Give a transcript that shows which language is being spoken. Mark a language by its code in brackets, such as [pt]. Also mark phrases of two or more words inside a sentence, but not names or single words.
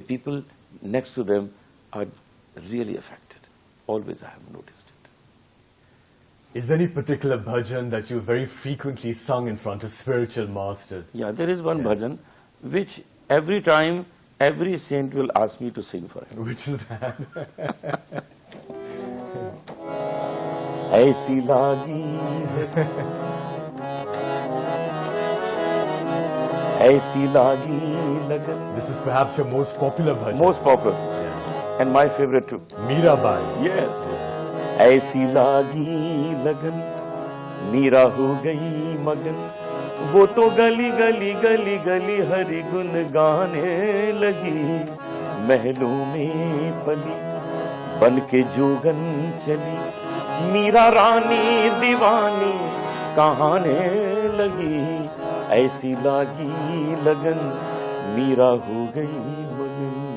[en] People next to them are really affected. Always I have noticed it. Is there any particular bhajan that you very frequently sung in front of spiritual masters? Yeah, there is one bhajan which every time every saint will ask me to sing for him. Which is that? [hi] ऐसी लागी ऐसी लागी लगन. [en] This is perhaps your most popular bhajan. Most popular. Yeah. And my favorite too. Mirabai. Yes. [hi] ऐसी लागी लगन मीरा हो गई मगन, वो तो गली गली गली गली हरि गुन गाने लगी, महलों में पली बन के जोगन चली, मीरा रानी दीवानी कहाने लगी, ऐसी लागी लगन मीरा हो गई मगन.